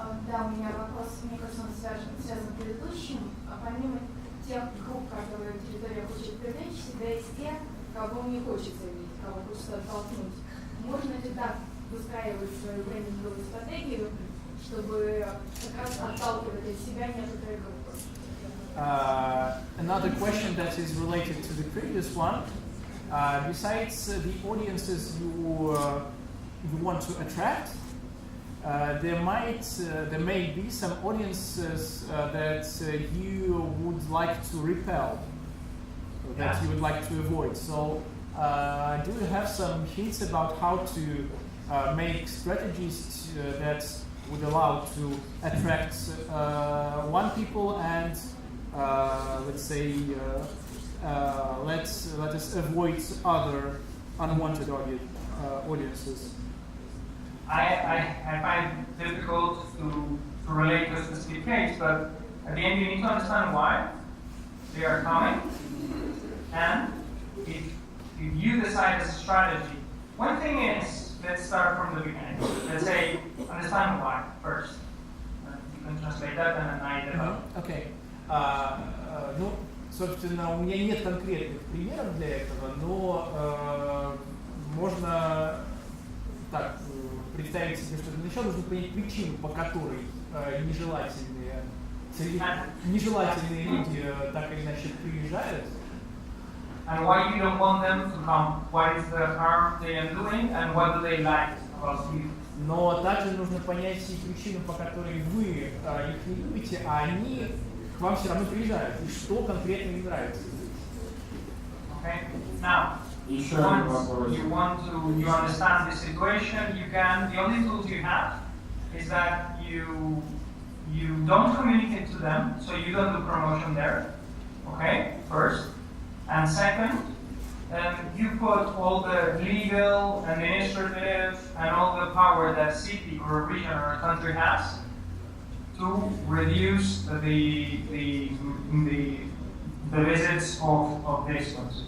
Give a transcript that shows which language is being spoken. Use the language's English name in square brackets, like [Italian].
[Russian] Да, у меня вопрос, мне кажется, он связан с предыдущим. Помимо тех групп, которые территория хочет привлечь, всегда есть те, кого не хочется видеть, кого хочется оттолкнуть. Можно ли так выстраивать свою брендинговую стратегию, чтобы как раз отталкивать от себя некоторые группы? [English] Another question that is related to the previous one. Besides the audiences you want to attract, there may be some audiences that you would like to repel, that you would like to avoid. So, do you have some hints about how to make strategies that would allow to attract one people and let's say let us avoid other unwanted audiences? I find it difficult to relate to a specific case, but at the end you need to understand why they are coming, and if you decide as a strategy, one thing is, let's start from the beginning. Let's say, understand why first. You can translate that and then I develop. Okay. [Russian] Ну, собственно, у меня нет конкретных примеров для этого, но можно так представить себе, что для начала нужно понять причину, по которой нежелательные люди так или иначе приезжают. [English] And why you don't want them to come? What is the harm they are doing and what do they like about you? [Russian] Но также нужно понять и причину, по которой вы их не любите, а они к вам все равно приезжают. И что конкретно им нравится. [English] Okay. Now, once you understand the situation, you can. The only tools you have is that you don't communicate to them, so you don't do promotion there. Okay, first. And second, you put all the legal, administrative, and all the power that city or region or country has to reduce the visits of these ones.